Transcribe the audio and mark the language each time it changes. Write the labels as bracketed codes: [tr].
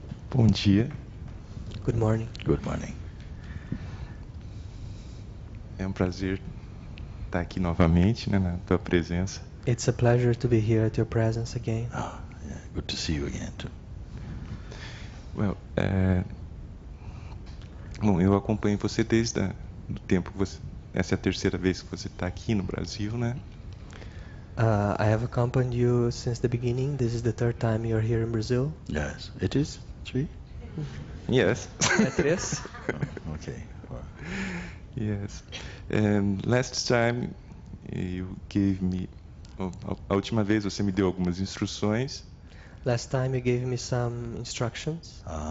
[pt] Bom dia, [en] Good morning. Good morning. [pt] é um prazer estar aqui novamente, né, na tua presença. [en] It's a pleasure to be here at your presence again. Oh, yeah, good to see you again too. [pt] Well, bom, eu acompanho você desde o tempo que você, essa é a terceira vez que você está aqui no Brasil, né? [en] I have accompanied you since the beginning. This is the third time you're here in Brazil. Yes, it is 3. Yes. [pt] É 3? [en] Oh, okay. Well, Yes. And last time you gave me, [pt] a última vez você me deu algumas instruções. [en] Last time you gave me some instructions.